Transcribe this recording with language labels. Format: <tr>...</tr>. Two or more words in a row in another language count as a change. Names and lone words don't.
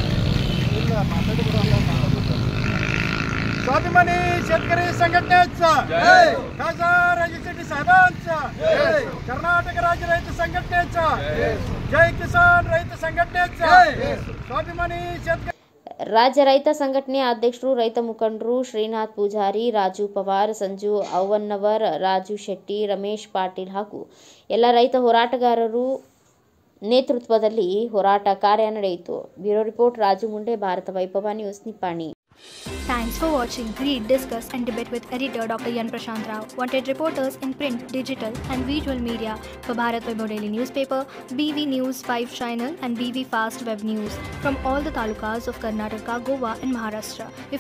<mr>स्वाभिमानी शेतकरी संघटनेचा खासदार राजू शेट्टी साहेबांचा, कर्नाटक राज्य रैत संघटनेचा, जय किसान रैत संघटनेचा, स्वाभिमानी शेतकरी</mr> <kn>ರಾಜ್ಯ ರೈತ ಸಂಘಟನೆಯ ಅಧ್ಯಕ್ಷರು, ರೈತ ಮುಖಂಡರು ಶ್ರೀನಾಥ್ ಪೂಜಾರಿ, ರಾಜು ಪವಾರ್, ಸಂಜು ಅವ್ವಣ್ಣವರ್, ರಾಜು ಶೆಟ್ಟಿ, ರಮೇಶ್ ಪಾಟೀಲ್ ಹಾಗೂ ಎಲ್ಲ ರೈತ ಹೋರಾಟಗಾರರು ನೇತೃತ್ವದಲ್ಲಿ ಹೋರಾಟ ಕಾರ್ಯ ನಡೆಯಿತು.</kn> <en>bureau report</en> <kn>ರಾಜು ಮುಂಡೆ, ಭಾರತ ವೈಭವ ನ್ಯೂಸ್, ನಿಪ್ಪಾಣಿ.</kn> <en>Thanks for watching. Read, discuss and debate with editor Dr. Yan Prashant Rao. Wanted reporters in print, digital and visual media for Bharat Vaibhav Daily Newspaper, BV News 5 Channel and BV Fast Web News from all the talukas of Karnataka, Goa and Maharashtra.</en>